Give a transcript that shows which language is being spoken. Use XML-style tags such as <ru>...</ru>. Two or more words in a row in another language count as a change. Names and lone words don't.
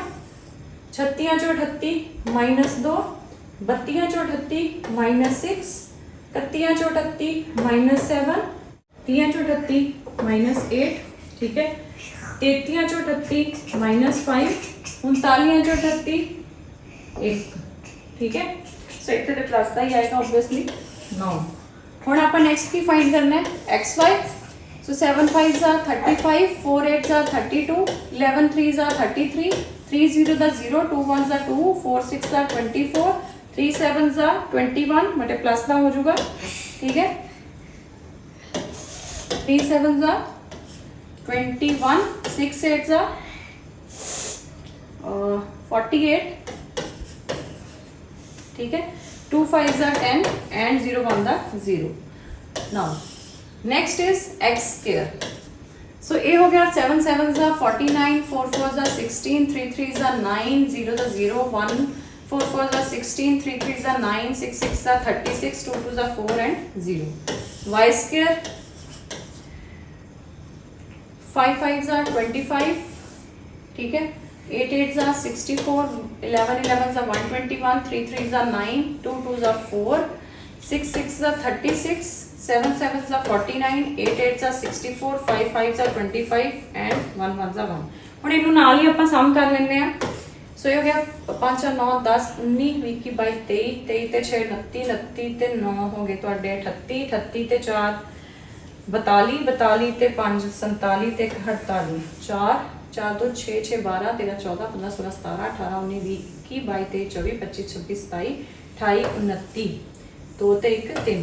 <pa>36 ਚੋਂ 38 -2, 32 ਚੋਂ 38 -6, 31 ਚੋਂ 38 -7, 30 ਚੋਂ 38 -8, ਠੀਕ ਹੈ। 33 ਚੋਂ 38 -5, 39 ਚੋਂ 38 1,</pa> <hi>ठीक है। सो इतने तो प्लस का ही आएगा ऑब्वियसली 9।</hi> <pa>ਹੁਣ ਆਪਾਂ ਨੈਕਸਟ ਕੀ ਫਾਈਂਡ ਕਰਨਾ ਹੈ</pa> <hi>xy।</hi> <en>सो 7 5s are 35, 4 8s are 32, 11 3s are 33, 3 0s are 0, 2 1s are 2, 4 6s are 24, 3 7s are 21,</en> <hi>बटे प्लस का हो जाएगा, ठीक है।</hi> <en>3 7s are 21, 6 8s are 48,</en> <hi>ठीक है।</hi> <en>2 5s are 10 and 0 1 are 0। now next is x square। so</en> <hi>ये हो गया</hi> <en>7 7s are 49, 4 4s are 16, 3 3s are 9, 0 the 0, 1 4 4s are 16, 3 3s are 9, 6 6 are 36, 2 2s are 4 and 0। y square 5 5s are 25,</en> <hi>ठीक है।</hi> <en>8 8s are 64, 11 11s are 121, 3 3s are 9, 2 2s are 4, 6 6s are 36, 7 7s are 49, 8 8s are 64, 5 5s are 25 and 1 1s are 1।</en> <pa>ਹੁਣ ਇਹਨੂੰ ਨਾਲ ਹੀ ਆਪਾਂ ਸਮ ਕਰ ਲੈਂਦੇ ਆ। ਸੋ ਇਹ ਹੋ ਗਿਆ 5 9 10 19 20 22 23 23 ਤੇ 6 29 29 ਤੇ 9 ਹੋ ਗਏ ਤੁਹਾਡੇ 38 38 ਤੇ 4 42 42 ਤੇ 5 47 ਤੇ 48 4 4 2 6 6 12 13 14 15 16 17 18 19 20 21 22 23 24 25 26 27 28 29 2 ਤੇ 1 3।</pa>